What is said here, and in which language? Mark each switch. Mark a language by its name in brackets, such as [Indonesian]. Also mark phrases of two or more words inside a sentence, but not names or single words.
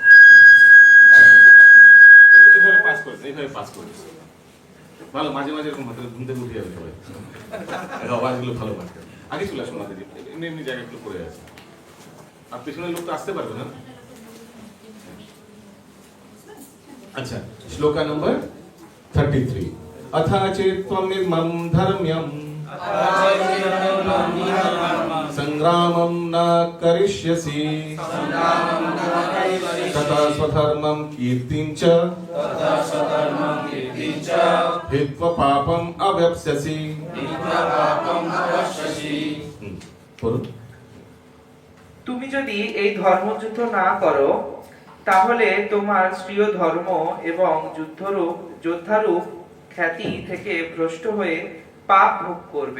[Bangla] এইভাবে পাস করে ভালো, মাঝে মাঝে এরকম ঘুম থেকে উঠে যাবে সবাই, আওয়াজগুলো ভালো পাচ্ছে। আগে চলে আসুন, মাঝে এমনি এমনি জায়গাগুলো পড়ে আছে, আর পেছনের লোক তো আসতে পারবে না। আচ্ছা, শ্লোকা নম্বর 33। [Sanskrit] अथा चेत्त्वमिमं धर्म्यं संग्रामं न करिष्यसि तथा स्वधर्मं कीर्तिं च हित्वा पापम् अवाप्स्यसि। [Bangla] তুমি যদি এই ধর্মযুদ্ধ না করো তাহলে তোমার শ্রেয় ধর্ম এবং যোদ্ধারূপ খ্যাতি থেকে ভ্রষ্ট হয়ে পাপ ভোগ করবে।